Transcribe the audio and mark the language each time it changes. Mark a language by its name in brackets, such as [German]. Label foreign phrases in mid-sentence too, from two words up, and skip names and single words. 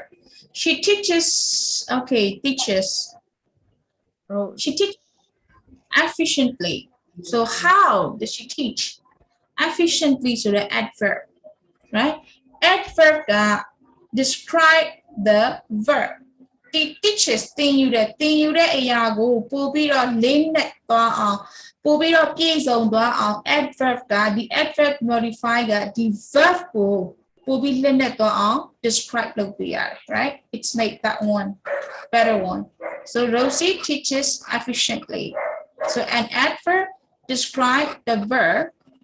[English] She teaches, okay, teaches. She teaches efficiently. So how does she teach? Efficiently, so the adverb, right? Adverb describe the verb. [Burmese] teaches သင်ယူတဲ့အရာကိုပို့ပြီးတော့လေးနဲ့သွားအောင်ပို့ပြီးတော့ပြည့်စုံသွားအောင် adverb ကဒီ [English] adverb modify [Burmese] ကဒီ verb ကိုပို့ပြီးလေးနဲ့သွားအောင် describe လုပ်ပြရတယ် [English] right it's make that one better one so Rosie teaches efficiently so an adverb describe the verb